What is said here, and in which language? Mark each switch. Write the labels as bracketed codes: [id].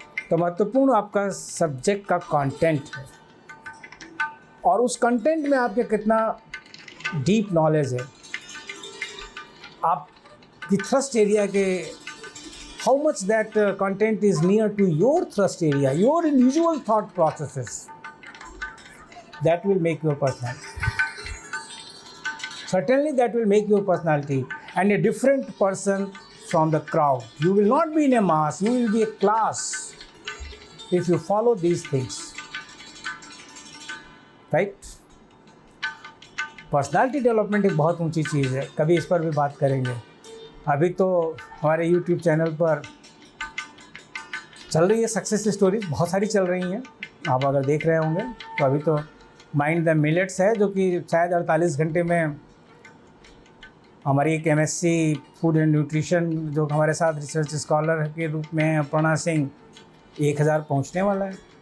[hi] तो महत्वपूर्ण आपका सब्जेक्ट का कंटेंट है, और उस कंटेंट में आपके कितना डीप नॉलेज है, आपकी थ्रस्ट एरिया के [en] how much that content is near to your thrust area, your individual thought processes, that will make your personality. Certainly that will make your personality and a different person from the crowd. You will not be in a mass, you will be a class if you follow these things, right? [hi] Personality development एक बहुत ऊंची चीज़ है, कभी इस पर भी बात करेंगे। अभी तो हमारे YouTube चैनल पर चल रही है सक्सेस स्टोरीज, बहुत सारी चल रही हैं, आप अगर देख रहे होंगे तो। अभी तो माइंड द मिलेट्स है, जो कि शायद 48 घंटे में हमारी एक MSc फूड एंड न्यूट्रिशन, जो हमारे साथ रिसर्च स्कॉलर के रूप में हैं, अपर्णा सिंह, 1000 पहुंचने वाला है।